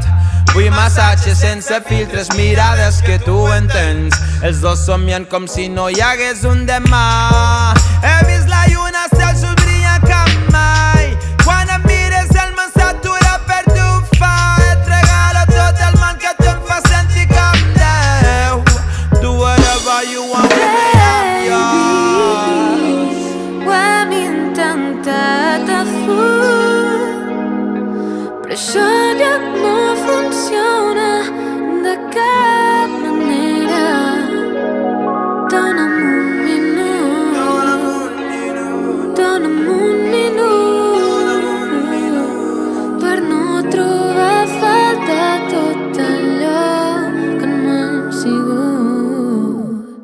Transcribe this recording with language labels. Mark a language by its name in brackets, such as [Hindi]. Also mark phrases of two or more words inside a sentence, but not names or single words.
[Catalan] Vull massatges sense filtres, mirades que tu entens, els dos somiant com si no hi hagués un demà. He vist la lluna, estels brillant com mai. Quan em mires el món s'atura per tu fa. Et regalo tot el món que tu em fas sentir com Déu. [English] Do whatever you want with me, I'm yours. [Catalan] Ho hem intentat a full, però això ja no funciona de cap manera. Dona'm un minut per no trobar a faltar tot allò que no hem sigut.